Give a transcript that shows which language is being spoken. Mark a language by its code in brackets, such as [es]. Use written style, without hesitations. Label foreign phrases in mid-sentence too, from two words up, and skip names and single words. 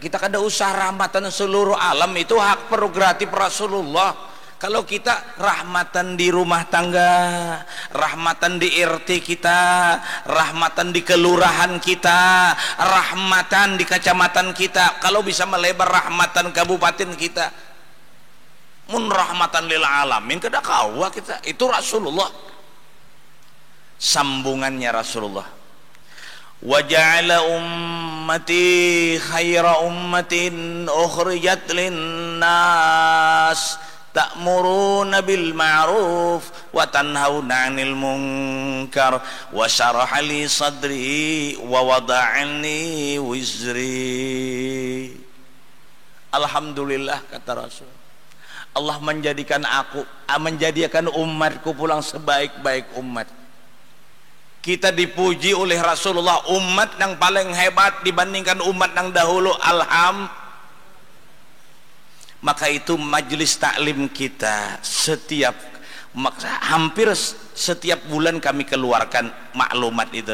[id] Kita [bjn] kada usah [id] rahmatan seluruh alam, itu hak prerogatif Rasulullah. Kalau kita rahmatan di rumah tangga, rahmatan di RT kita, rahmatan di kelurahan kita, rahmatan di kecamatan kita, kalau bisa melebar rahmatan kabupaten kita, mun [ar] رحمة للعالمين [bjn] kada kawa [id] kita. Itu Rasulullah. Sambungannya Rasulullah, [ar] وجعل أمتي خير أمة أخرجت للناس تأمرون بالمعروف وتنهون عن المنكر وشرح لي صدري ووضع عني وزري. [id] Alhamdulillah kata Rasul, Allah menjadikan umatku pulang sebaik-baik umat. Kita dipuji oleh Rasulullah, umat yang paling hebat dibandingkan umat yang dahulu. Maka itu majelis taklim kita hampir setiap bulan kami keluarkan maklumat itu.